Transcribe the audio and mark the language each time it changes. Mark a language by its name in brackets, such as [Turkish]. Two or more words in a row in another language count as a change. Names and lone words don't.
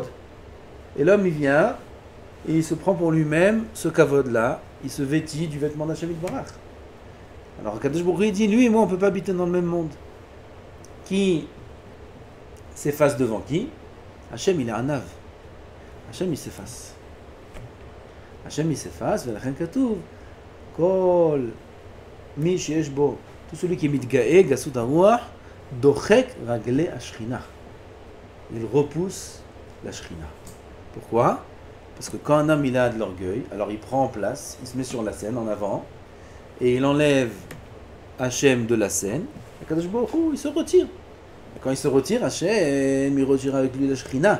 [French] Et l'homme, il vient et il se prend pour lui-même ce kavod-là. Il se vêtit du vêtement d' [Hebrew] השם יתברך. [French] Alors [Hebrew] קדוש ברוך הוא [French] dit, lui et moi, on ne peut pas habiter dans le même monde. Qui s'efface devant qui? Hachem, il est un ave. Hachem, il s'efface. Hachem, il s'efface, [Hebrew] ולכן כתוב, כל מי שיש בו, [French] tout celui qui est [Hebrew] מתגאה, גסות הרוח, דוחק רגלי השכינה. [French] Il repousse la Shrina. Pourquoi? Parce que quand un homme il a de l'orgueil, alors il prend en place, il se met sur la scène en avant, et il enlève Hachem de la scène, et [Hebrew] קדוש ברוך הוא, [French] il se retire. Et quand il se retire, Hachem, il retire avec lui la Shrina.